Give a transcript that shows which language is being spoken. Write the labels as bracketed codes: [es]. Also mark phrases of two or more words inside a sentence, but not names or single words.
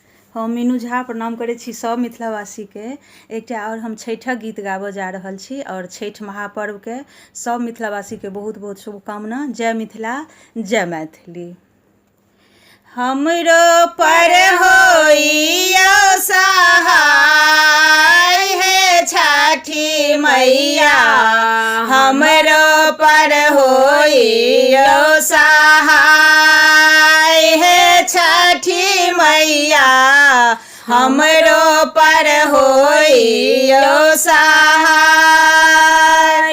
[mai] हम मीनू झा प्रणाम करै छी सब मिथिलावासीके। एकटा और हम छठिक गीत गाबऽ जा रहल छी और छठि महापर्वके सब मिथिलावासीके बहुत बहुत शुभकामना। जय मिथिला, जय मैथिली। हमरो पर होइयो सहाय हे छठी मैया, हमरो पर होइयो सहाय हे छठी मैया, हमरो पर होइयो सहाय।